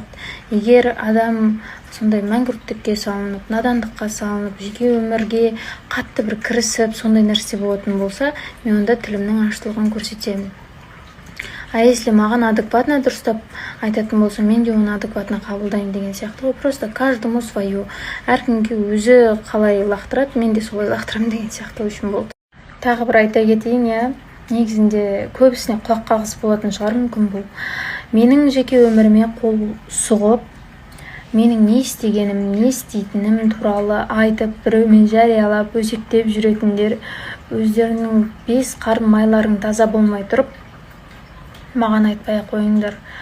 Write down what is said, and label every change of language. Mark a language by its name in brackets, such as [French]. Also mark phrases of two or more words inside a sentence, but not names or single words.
[Kazakh] Егер адам сондай мәңгүрттікке салынып, надандыққа салынып, жеке өмірге қатты бір кірісіп, сондай нәрсе болатын болса, мен онда тілімнің аштылығын көрсетемін. [Russian] А если [Kazakh] маған адекватно дұрыстап айтатын болса, мен де оны адекватно қабылдаймын деген сияқты ғой. [Russian] Просто каждому свое. [Kazakh] Әркімге өзі қалай лақтырады, мен де солай лақтырамын деген сияқты үшін болды. Тағы бір айта кетейін, негізінде көбісіне құлақ қағыс болатын шығар мүмкін бұл. Менің жеке өміріме қол сұғып, менің не істегенім, не істейтінім туралы айтып, біреумен жариялап, өсектеп жүретіндер, өздерінің 5 қарын майларың таза болмай тұрып, маған айтпай қойыңдар.